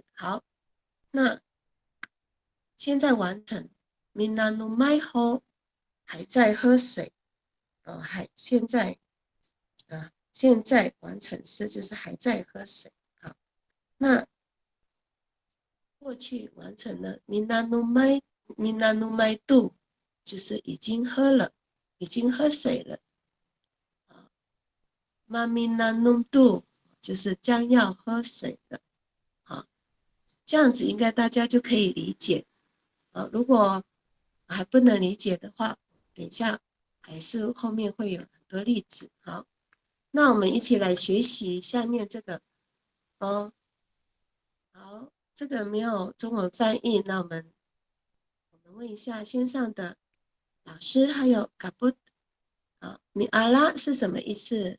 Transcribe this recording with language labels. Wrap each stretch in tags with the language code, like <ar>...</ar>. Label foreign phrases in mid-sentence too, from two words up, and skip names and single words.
<zh>好，那现在完成</zh> <ami>minanumai ho</ami> <zh>还在喝水现在完成式就是还在喝水。好，那过去完成了</zh> <ami>minanumai do</ami> <zh>就是已经喝了，已经喝水了。</zh> <ami>maminanum do</ami> <zh>就是将要喝水了。这样子应该大家就可以理解。如果还不能理解的话，等一下还是后面会有很多例子。好，那我们一起来学习下面这个好，这个没有中文翻译，那我们问一下线上的老师还有嘎布米阿拉是什么意思？</zh>